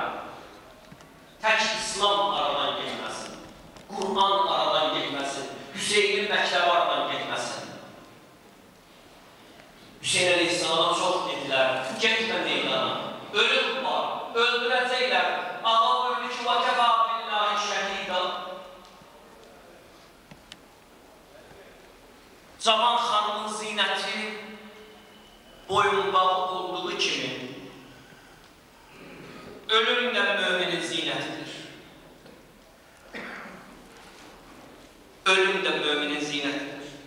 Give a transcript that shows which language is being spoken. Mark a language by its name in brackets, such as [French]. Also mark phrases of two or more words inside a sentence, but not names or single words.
[Azerbaijani] Tək İslam aradan getməsin, Qur'an aradan getməsin, Hüseynin məktəbi aradan getməsin. Hüseyin Aleyhisselam'a çox dedilər, getmə meydana, ölüm var, öldürəcəklər. Allah buyurdu ki, [Arabic] وَكَفَى بِاللّٰهِ شَهِيدًا. [Azerbaijani] Cavan xanımın zinəti boyunbağı olduğu kimi ölüm də müminin zinətidir. Ölüm də müminin zinətidir.